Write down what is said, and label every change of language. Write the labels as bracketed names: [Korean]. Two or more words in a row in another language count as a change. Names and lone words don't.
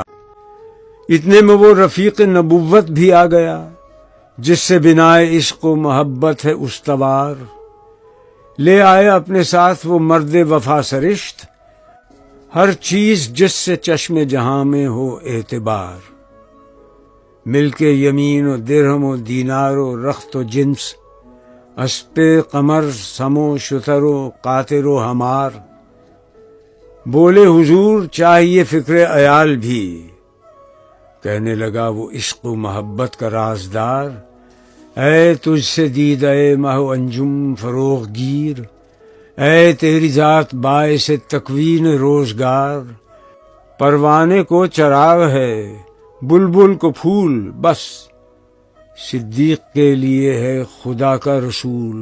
[Urdu] اتنے میں وہ رفیق نبوت بھی آ گیا جس سے بنائے عشق و محبت ہے استوار، لے آئے اپنے ساتھ وہ مرد وفا سرشت، ہر چیز جس سے چشم جہاں میں ہو اعتبار، مل کے یمین و درہم و دینار و رخت و جنس، اسپِ قمر سم و شتر و قاطر و ہمار۔ بولے حضور چاہیے فکر عیال بھی، کہنے لگا وہ عشق و محبت کا رازدار، اے تجھ سے دیدہ مہ و انجم فروغ گیر، اے تیری ذات باعث تکوین روزگار، پروانے کو چراغ ہے بلبل کو پھول، بس صدیق کے لیے ہے خدا کا رسول۔